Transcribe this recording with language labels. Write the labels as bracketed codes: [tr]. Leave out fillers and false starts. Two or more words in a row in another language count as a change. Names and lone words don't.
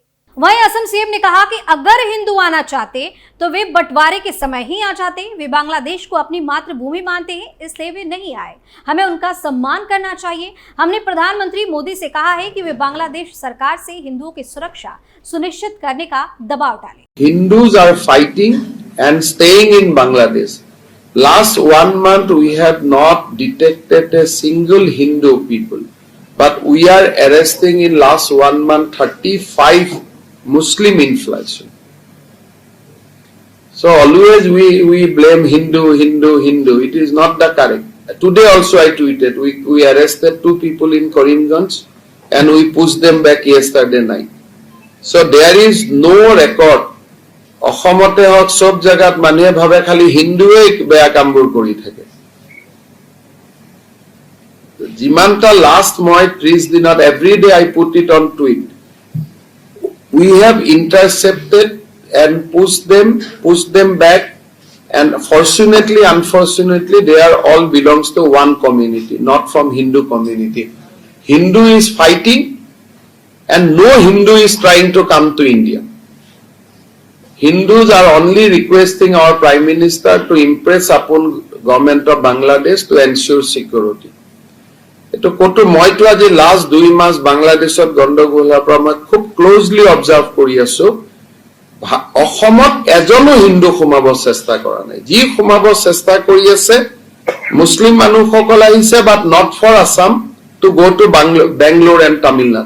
[hi] वहीं असम सीएम ने कहा कि अगर हिंदू आना चाहते तो वे बंटवारे के समय ही आ जाते। वे बांग्लादेश को अपनी मातृभूमि मानते हैं, इसलिए वे नहीं आए। हमें उनका सम्मान करना चाहिए। हमने प्रधानमंत्री मोदी से कहा है कि वे बांग्लादेश सरकार से हिंदुओं की सुरक्षा सुनिश्चित करने का दबाव डालें। [en] Hindus are fighting and staying in Bangladesh. Last 1 month we have not detected a single Hindu people, but we are arresting in last 1 month 35 Muslim inflation. So always we blame Hindu. It is not the correct. Today also I tweeted, we arrested 2 people in Karimganj and we pushed them back yesterday night. So there is no record. [as] অসমতে হক সব জায়গাত মানুহে ভাবে খালি হিন্দুৱে বেয়া কামবোৰ কৰি থাকে। যিমানটা লাষ্ট মই 30 দিনত [en] every day I put it on tweet. We have intercepted and pushed them back, and fortunately, unfortunately, they are all belongs to one community, not from Hindu community. Hindu is fighting, and no Hindu is trying to come to India. Hindus are only requesting our Prime Minister to impress upon government of Bangladesh to ensure security. [as] এটো কোটো মইতো আজি লাষ্ট 2 মাস বাংলাদেশত গণ্ডগোলৰ পৰা মই খুব [en] closely observe [as] কৰি আছো। অসমত এজনো হিন্দু সোমাব চেষ্টা কৰা নাই। যি সোমাব চেষ্টা কৰি আছে মুছলিম মানুহসকল আহিছে, [en] but not for Assam to go to Bangalore and Tamil Nadu.